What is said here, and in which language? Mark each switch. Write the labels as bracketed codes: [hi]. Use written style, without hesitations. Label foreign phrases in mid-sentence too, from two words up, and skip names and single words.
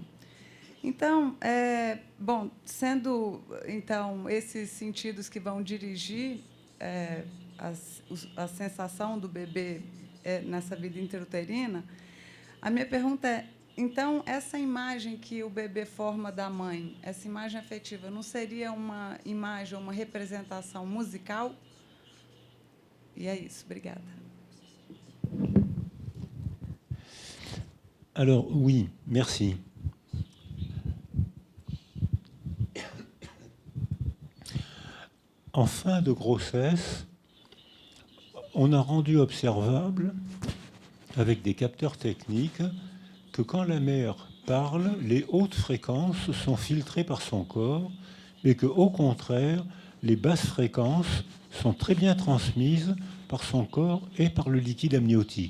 [pt] Então, bom, sendo então esses sentidos que vão dirigir a sensação do bebê nessa vida intrauterina, a minha pergunta é: então, essa imagem que o bebê forma da mãe, essa imagem afetiva, não seria uma imagem, uma representação musical? E é isso. Obrigada. [fr] Alors, oui, merci. En fin de grossesse, on a rendu observable, avec des capteurs techniques, que quand la mère parle, les hautes fréquences sont filtrées par son corps, mais qu'au contraire, les basses fréquences sont très bien transmises par son corps et par le liquide amniotique.